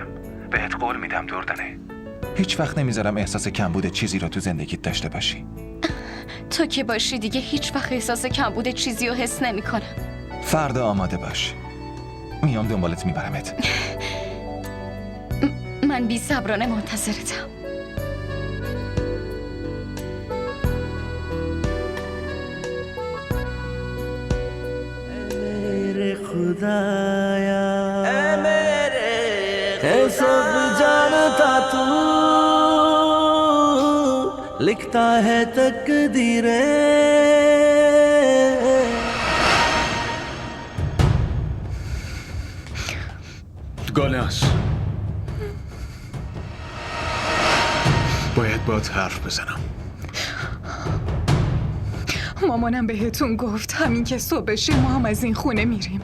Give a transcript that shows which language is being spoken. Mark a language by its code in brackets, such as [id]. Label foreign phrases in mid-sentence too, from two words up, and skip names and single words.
[fa] بهت قول میدم دردانه، هیچ وقت نمیذارم احساس کمبود چیزی رو تو زندگیت داشته باشی. تو که باشی دیگه هیچ وقت احساس کمبود چیزی رو حس نمیکنم. فردا آماده باش، میام دنبالت میبرمت. من بی صبرانه منتظرتم. [hi] खुदाया है सब जानता तू लिखता है तकदीरें [fa] گالنس، باید باهات حرف بزنم. مامانم بهتون گفت همین که صبح بشه ما هم از این خونه میریم.